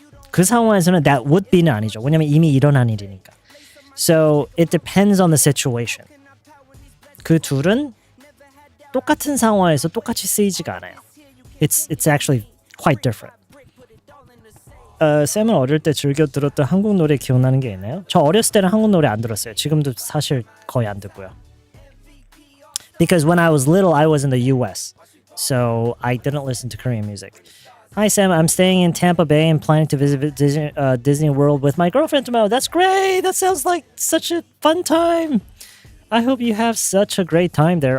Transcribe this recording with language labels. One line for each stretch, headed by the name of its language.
Korean: 그 상황에서는
English: that would be
Korean: 는 아니죠. 왜냐면 이미 일어난 일이니까.
English: So it depends on the situation.
Korean: 그 둘은 똑같은 상황에서 똑같이 쓰이지가 않아요.
English: It's actually quite different.
Korean: 쌤은 어릴 때 즐겨 들었던 한국 노래 기억나는 게 있나요? 저 어렸을 때는 한국 노래 안 들었어요. 지금도 사실 거의 안 듣고요.
English: Because when I was little, I was in the US. So I didn't listen to Korean music. Hi Sam, I'm staying in Tampa Bay and planning to visit Disney World with my girlfriend tomorrow. That's great! That sounds like such a fun time! I hope you have such a great time there.